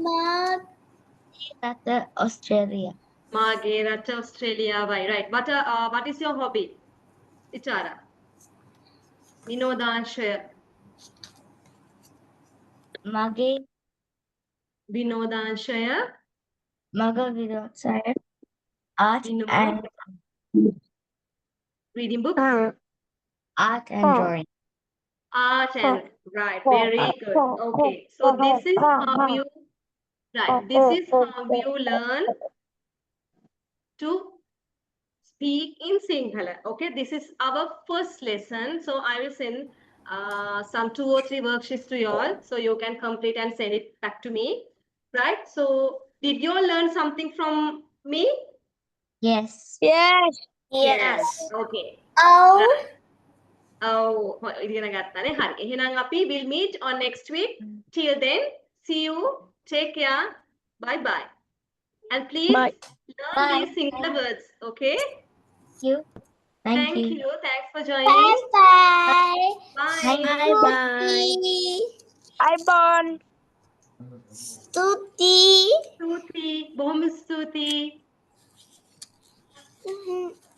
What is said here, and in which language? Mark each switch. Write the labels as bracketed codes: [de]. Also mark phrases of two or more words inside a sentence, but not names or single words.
[si] රට ඔස්ට්‍රේලියා. මාගේ රට ඔස්ට්‍රේලියාවයි. [en] Right. What is your hobby? Itara. [si] විනෝදාංශය. මගේ විනෝදාංශය. [en] art and Reading books. art and drawing. Art and right. Very good. Okay. So this is how you learn to speak in Sinhala. Okay. This is our first lesson. So I will send some 2 or 3 worksheets to you all. So you can complete and send it back to me. Right. So did you all learn something from me? Yes. Yes. Yes. Okay. Oh. [si] ඉගෙන ගත්තානේ. හරි. එහෙනම් අපි [en] will meet on next week. Till then, see you. Take care. Bye bye. And please Bye. learn Bye. these Sinhala words. Okay? Thank you. Thanks for joining. Bye. Bye. Bye. I born. [si] Stuti. ස්තුති. බොහොම ස්තුති.